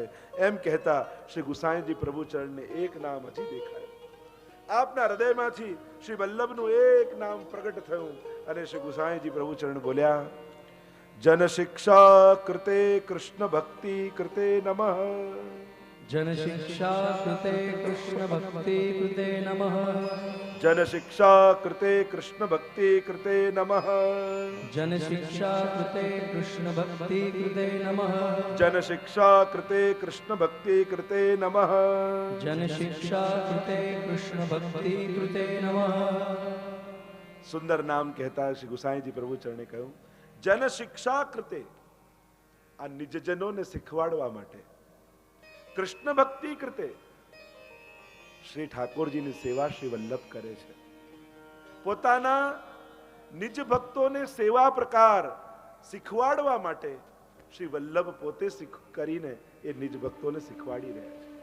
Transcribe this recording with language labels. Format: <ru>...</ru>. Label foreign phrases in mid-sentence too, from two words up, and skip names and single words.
<gu>એમ કહેતા શ્રી ગુસાઈજી પ્રભુ ચરણને એક નામ હજી દેખાય. આપના હૃદયમાંથી શ્રી વલ્લભનું એક નામ પ્રગટ થયું અને શ્રી ગુસાઈજી પ્રભુ ચરણ બોલ્યા,</gu> <sa>जन शिक्षा कृते कृष्ण भक्ति कृते नमः. जन शिक्षा कृते कृष्ण भक्ति कृते नमः. जन शिक्षा कृते कृष्ण भक्ति कृते नमः. जन शिक्षा कृते कृष्ण भक्ति कृते नमः. जन शिक्षा कृते कृष्ण भक्ति कृते नमः. जन शिक्षा कृते कृष्ण भक्ति कृते नमः.</sa> <gu>સુંદર નામ કહેતા શ્રી ગુસાઈજી પ્રભુ ચરણે કહ્યું,</gu> <sa>जन शिक्षा कृते,</sa> <gu>આ નિજજનોને શીખવાડવા માટે,</gu> <sa>कृष्ण भक्ति कृते,</sa> <gu>શ્રી ઠાકોરજીની સેવા શ્રી વલ્લભ કરે છે. પોતાના નિજ ભક્તોને સેવા પ્રકાર શીખવાડવા માટે શ્રી વલ્લભ પોતે કરીને એ નિજ ભક્તોને શીખવાડી રહ્યા છે.</gu>